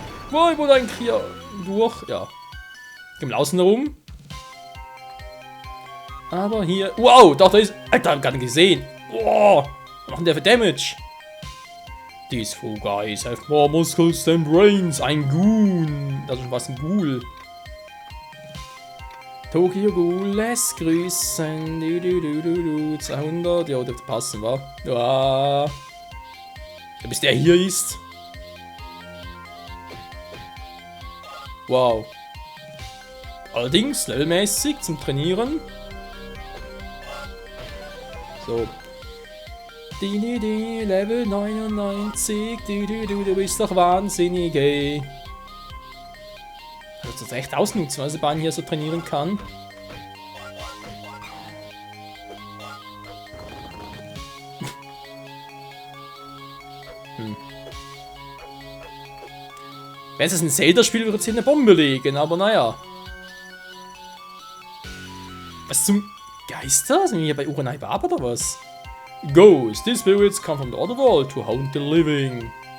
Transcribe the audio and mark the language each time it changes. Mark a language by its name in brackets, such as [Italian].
[German] Wo, ich wollte eigentlich hier durch. Ja. Gehen wir außen herum. Aber hier. Wow, doch, da ist. Alter, hab ich gar nicht gesehen. Wow. Was macht denn der für Damage? [English] These four guys have more muscles than brains. [German] Ein Goon. Das ist was ein Ghoul. Tokyo Ghoul lässt grüßen. 200. Ja, dürfte passen, wa? Ja. Bis der hier ist. Wow. Allerdings levelmäßig zum Trainieren. So. Level 99. Du bist doch wahnsinnig, ey. Ich muss das echt ausnutzen, was der Bahn hier so trainieren kann. Wenn es ein Zelda-Spiel würde, es hier eine Bombe legen, aber naja. Was zum Geister? Sind wir hier bei Uranai Baba oder was? [English] Ghosts, these spirits come from the other world to haunt the living.